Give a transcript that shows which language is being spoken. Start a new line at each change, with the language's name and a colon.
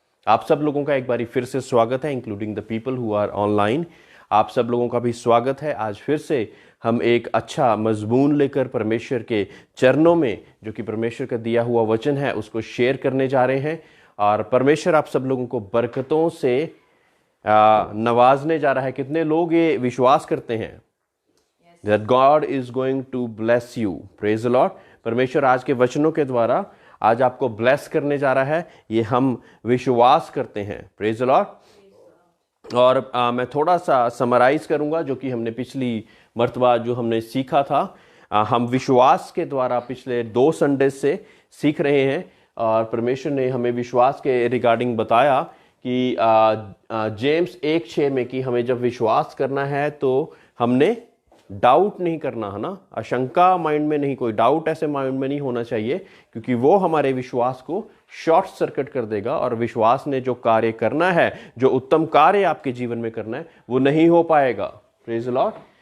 Hindi: आप सब लोगों का एक बारी फिर से स्वागत है,
English: Including the people who are online.
Hindi: आप सब लोगों का भी स्वागत है। आज फिर से हम एक अच्छा मजमून लेकर परमेश्वर के चरणों में, जो कि परमेश्वर का दिया हुआ वचन है, उसको शेयर करने जा रहे हैं। और परमेश्वर आप सब लोगों को बरकतों से नवाजने जा रहा है। कितने लोग ये विश्वास करते हैं
English: that God is going to bless you? Praise the Lord।
Hindi: परमेश्वर आज के वचनों के द्वारा आज आपको ब्लेस करने जा रहा है, ये हम विश्वास करते हैं।
English: Praise the Lord।
Hindi: और मैं थोड़ा सा समराइज करूंगा जो कि हमने पिछली मर्तबा जो हमने सीखा था। हम विश्वास के द्वारा पिछले 2 संडे से सीख रहे हैं और परमेश्वर ने हमें विश्वास के रिगार्डिंग बताया कि जेम्स 1:6 में कि हमें जब विश्वास करना है तो हमने डाउट नहीं करना है ना, आशंका माइंड में नहीं, कोई डाउट ऐसे माइंड में नहीं होना चाहिए, क्योंकि वो हमारे विश्वास को शॉर्ट सर्किट कर देगा और विश्वास ने जो कार्य करना है, जो उत्तम कार्य आपके जीवन में करना है, वो नहीं हो पाएगा।
English: Praise the lord.